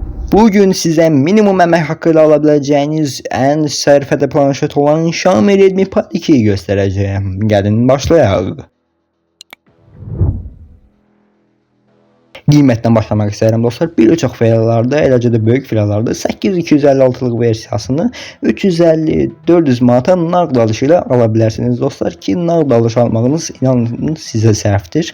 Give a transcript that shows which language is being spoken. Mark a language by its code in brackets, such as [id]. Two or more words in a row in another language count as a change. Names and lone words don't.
[tr] Bugün size minimum emek hakkıyla alabileceğiniz en [az] sərfədə planşet [tr] olan Xiaomi Redmi Pad 2'yi göstereceğim. Gelin başlayalım. [az] Qiymətdən başlamaq istəyirəm dostlar. Bir çox filalarda, eləcə də böyük filalarda 8256'lıq versiyasını 350-400 manata nağd alışı ilə ala bilərsiniz dostlar ki, nağd alış almağınız inanın sizə sərfdir.